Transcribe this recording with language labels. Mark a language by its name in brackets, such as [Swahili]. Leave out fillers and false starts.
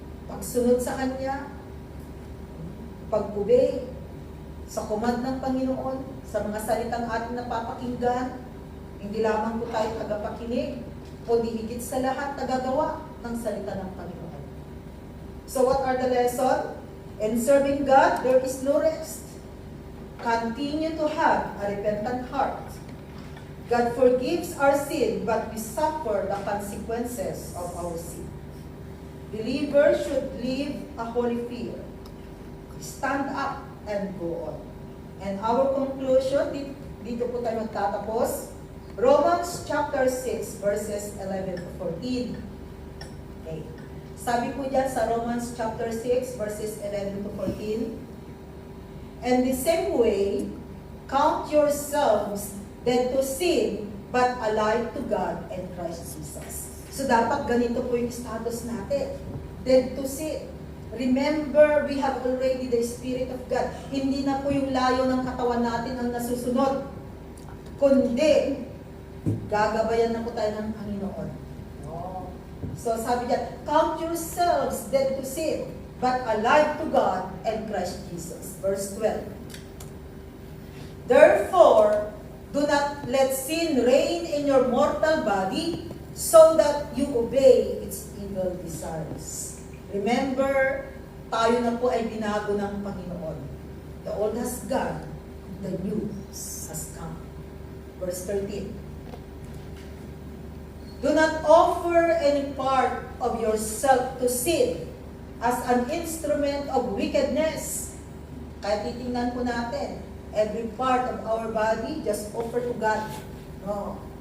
[Filipino] Pagsunod sa Kanya, pag-obey sa command ng Panginoon, sa mga salitang ating napapakinggan, hindi lamang po tayo tagapakinig, kundi higit sa lahat nagagawa ng salita ng Panginoon. [English] So what are the lesson? In serving God, there is no rest. Continue to have a repentant heart. God forgives our sin, but we suffer the consequences of our sin. Believers should live a holy fear. Stand up and go on. And our conclusion, [Filipino] dito po tayo magtatapos. [English] Romans chapter 6, verses 11 to 14. Okay. [Filipino] Sabi po dyan sa Romans chapter 6, verses 11 to 14. [English] And the same way, count yourselves dead to sin, but alive to God and Christ Jesus. [Filipino] So dapat ganito po yung status natin. [English] Dead to sin. Remember, we have already the Spirit of God. [Filipino] Hindi na po yung layo ng katawan natin ang nasusunod. Kundi, gagabayan na po tayo ng Panginoon. Oh. [English] So [Filipino] sabi niya, [English] count yourselves dead to sin, but alive to God and Christ Jesus. Verse 12. Therefore, do not let sin reign in your mortal body, so that you obey its evil desires. [Filipino] Remember, tayo na po ay binago ng Panginoon. [English] The old has gone, the new has come. Verse 13. Do not offer any part of yourself to sin as an instrument of wickedness. [Filipino] Kaya titingnan po natin, [English] every part of our body, just offer to God. No.